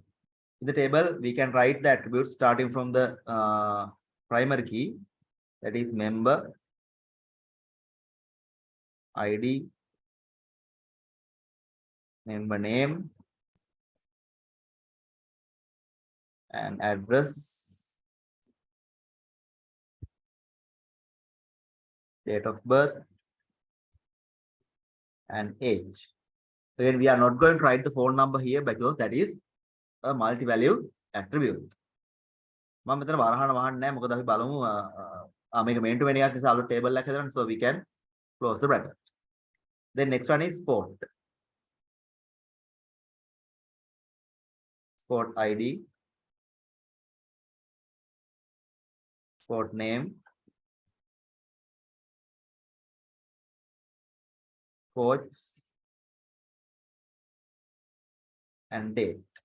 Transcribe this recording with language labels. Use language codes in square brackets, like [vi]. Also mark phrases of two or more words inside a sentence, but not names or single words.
[en] In the table, we can write the attributes starting from the primary key, that is member, ID, member name, and address, date of birth, and age. Again, we are not going to write the phone number here because that is a multi-value attribute. [si] මම මෙතන වරහන වහන්නේ නැහැ මොකද අපි බලමු මේක [en] main to many [si] එකක් නිසා අලුත් table එකක් හදන්න, [en] so we can close the bracket. Then next one is sport. Sport ID, sport name, coach, and date.